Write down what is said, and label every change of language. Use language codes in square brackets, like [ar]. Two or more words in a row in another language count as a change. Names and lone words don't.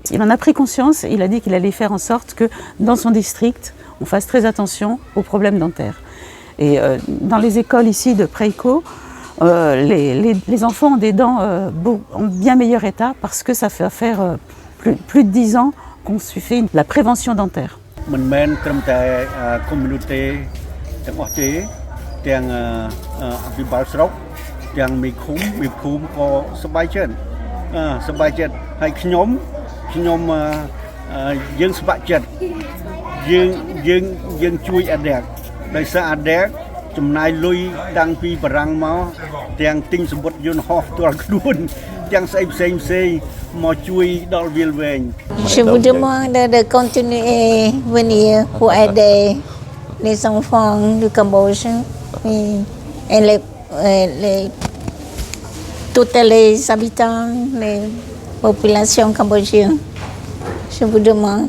[fr] Il en a pris conscience et il a dit qu'il allait faire en sorte que dans son district, on fasse très attention aux problèmes dentaires. Et dans les écoles ici de Preiko, les enfants ont des dents en bien meilleur état parce que ça fait faire plus de 10 ans qu'on fait la prévention dentaire. [km] មិនមែនត្រឹមតែ community ទាំងអស់ទេទាំងអភិបាលស្រុកទាំងមេឃុំក៏សប្បាយចិត្តហើយខ្ញុំយើងស្ម័គ្រចិត្តយើងជួយ ADERC ដោយសារ ADERC ចំណាយលុយតាំងពីបារាំងមកទាំងទិញសម្បត្តិយន្តហោះផ្ទាល់ខ្លួនទាំងស្អីផ្សេងមកជួយដល់វាលវែង [fr] Je vous demande de continuer venir pour aider les enfants du Cambodge et tous les habitants, les populations cambodgiennes. Je vous demande.